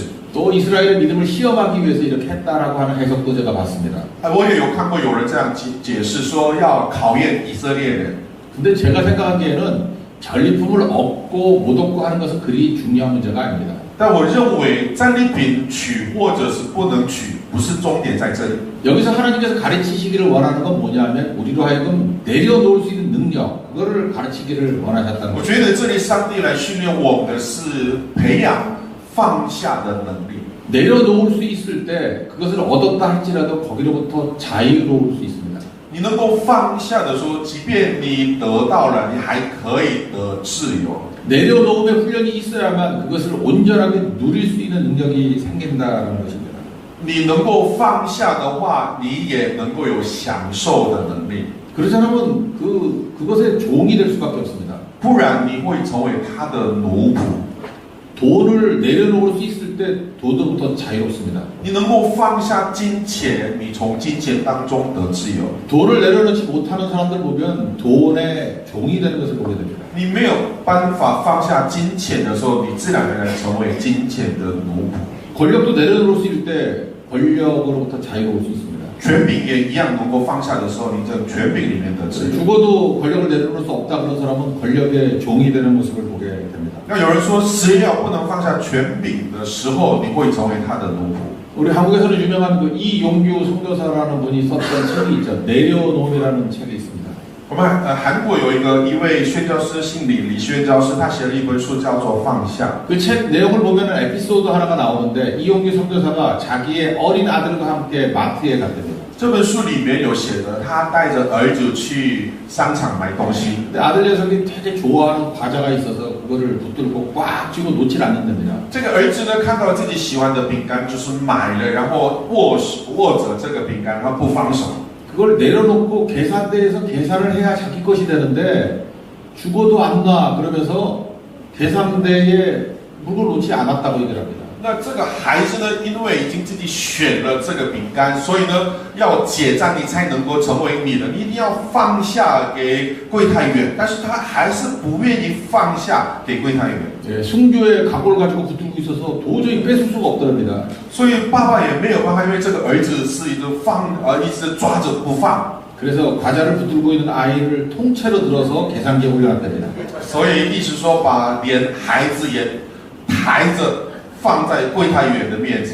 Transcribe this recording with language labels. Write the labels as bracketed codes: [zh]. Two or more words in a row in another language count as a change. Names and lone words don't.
[ko] 또 이스라엘의 믿음을 시험하기 위해서 이렇게 했다라고 하는 해석도 제가 봤습니다. [zh] 我也有看过有人这样解释，说要考验以色列人。 [ko] 근데 제가 생각하기에는 전리품을 얻고 못 얻고 하는 것은 그리 중요한 문제가 아닙니다. [zh] 但我认为战利品取或者是不能取，不是终点在这里。 [ko] 여기서 하나님께서 가르치시기를 원하는 건 뭐냐면 우리로 하여금 내려놓을 수 있는 능력 그거를 가르치기를 원하셨다는 [zh] 我 [ko] 거죠. [zh] 觉得这里上帝来训练我们的是培养放下的能力。 [ko] 내려놓을 수 있을 때 그것을 얻었다 할지라도 거기로부터 자유로울 수 있습니다. [zh] 你能够放下的说，即便你得到了，你还可以得自由。 [ko] 내려놓음의 훈련이 있어야만 그것을 온전하게 누릴 수 있는 능력이 생긴다는 것입니다. [zh] 你能够放下的话，你也能够有享受的能力， [ko] 그렇지 않으면 그것의 종이 될 수밖에 없습니다. [zh] 不然你会成为他的奴仆。 [ko] 돈을 내려놓을 수 있을 때 돈으로부터 자유롭습니다. [zh] 你能够放下金钱，你从金钱当中得自由。 [ko] 돈을 내려놓지 못하는 사람들 보면 돈의 종이 되는 것을 보게 됩니다. [zh] 你没有办法放下金钱的时候，你自然而然成为金钱的奴仆。 [ko] 권력도 내려놓을 수 있을 때 권력으로부터 자유로울 수 있습니다. [zh] 权柄也一样能够放下的时候，你在权柄里面得自由。 [ko] 죽어도 권력을 내려놓을 수 없다 그런 사람은 권력의 종이 되는 모습을 보게 됩니다. [zh] 那有人说，死要不能放下权柄的时候，你会成为他的奴仆。 [ko] 우리 한국에서는 유명한 그 이용규 선교사라는 분이 썼던 책이 있죠. 내려놓음이라는 책이 있습니다. [zh] 我们韩国有一位宣教师，姓李宣教师，他写了一本书叫做《放下》。 [ko] 그 책 내용을 보면 에피소드 하나가 나오는데 이용규 선교사가 자기의 어린 아들과 함께 마트에 갔답니다. [zh] 这本书里面有写的，他带着儿子去商场买东西。 [ko] 근데 아들 녀석이 되게 좋아하는 과자가 있어서 그거를 붙들고 꽉 쥐고 놓질 않는답니다. [zh] 这个儿子呢，看到自己喜欢的饼干，就是买了，然后握着这个饼干，然后不放手。 [ko] 그걸 내려놓고 계산대에서 계산을 해야 자기 것이 되는데 죽어도 안 놔 그러면서 계산대에 물건을 놓지 않았다고 얘기를 합니다. [zh] 那这个孩子呢，因为已经自己选了这个饼干，所以呢，要结账你才能够成为你的，你一定要放下给柜台员，但是他还是不愿意放下给柜台员。 [ko] 예, 순교의 각오를 가지고 붙들고 있어서 도저히 뺏을 수가 없더랍니다. [zh] 所以爸爸也没有办法，因为这个儿子是一直一直抓着不放， [ko] 그래서 과자를 붙들고 있는 아이를 통째로 들어서 계산기에 올려놨답니다. [zh] 所以意思说把连孩子也抬着放在柜台员的面前，